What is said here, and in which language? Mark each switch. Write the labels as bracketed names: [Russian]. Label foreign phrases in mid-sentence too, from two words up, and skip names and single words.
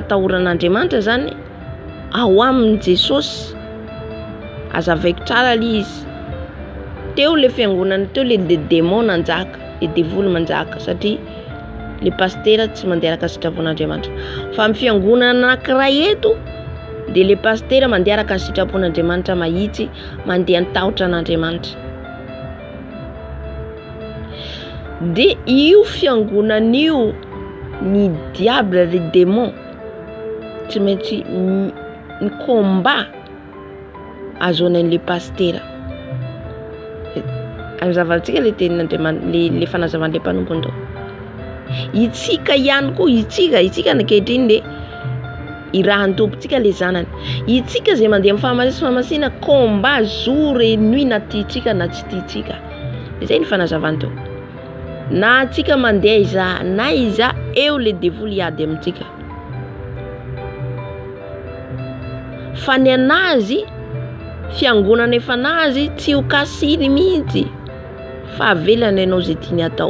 [Malagasy] fatahoran'Andriamanitra zany ao amin'ny Jesosy azavaiko tsara li izy teo le fiangonana teo le démon nanjaka le devoly manjaka satria le pastera tsy mandeha araka sitrapon'Andriamanitra fa amin'ny fiangonana anankiray eto de le pastera mandeha araka ny sitrapon'Andriamanitra mahitsy mandeha nitahotra an'Andriamanitra de io fiangonana io ny diable le démon tsy maintsy ny combat azoanan'le pastera azavantsika le tenin'Andriamanitra le fanazavan'le mpanompony tao itsika ihany koa itsika ankehitriny le irahan'ny tompontsika le zanany itsika zay mandeha amin'ny fahamasina [French] combat jour et nuit [Malagasy] na tiatsika na tsy tiatsika izay ny fanazavany teo na atsika mandeha iza eo le devoly iady amintsika fa ny anazy fiangonana efa anazy tsy ho kasiny mihitsy fa avelana ianao zay tiany atao